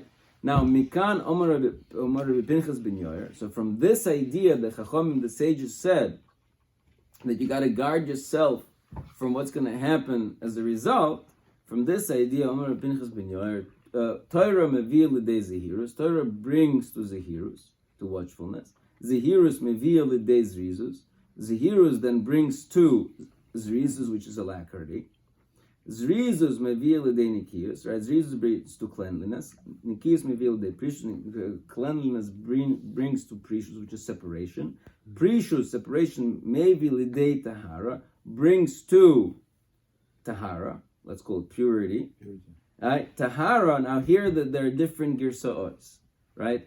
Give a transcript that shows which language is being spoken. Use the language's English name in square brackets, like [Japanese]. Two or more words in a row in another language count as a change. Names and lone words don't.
[English] Now, [Hebrew] מכאן אמר רבי פנחס בן יאיר. [English] So from this idea, the Chachamim, the sages said that you got to guard yourself from what's going to happen as a result. From this idea, [Hebrew] אמר פנחס בן יאיר, תורה מביאה לידי זהירות. [English] Torah brings to zehirus, to watchfulness. [Hebrew] זהירות מביאה לידי זריזות. [English] Zehirus then brings to zrizus, which is alacrity. [Hebrew] זריזות מביאה לידי נקיות. [English] Right? Zrizus brings to cleanliness. [Hebrew] נקיות מביאה לידי פרישות. [English] Cleanliness brings to prishus, which is separation. Prishus, separation, [Hebrew] מביא לידי טהרה, [English] brings to tahara. Let's call it purity. Right? Tahara, now here that there are different girsaos, right?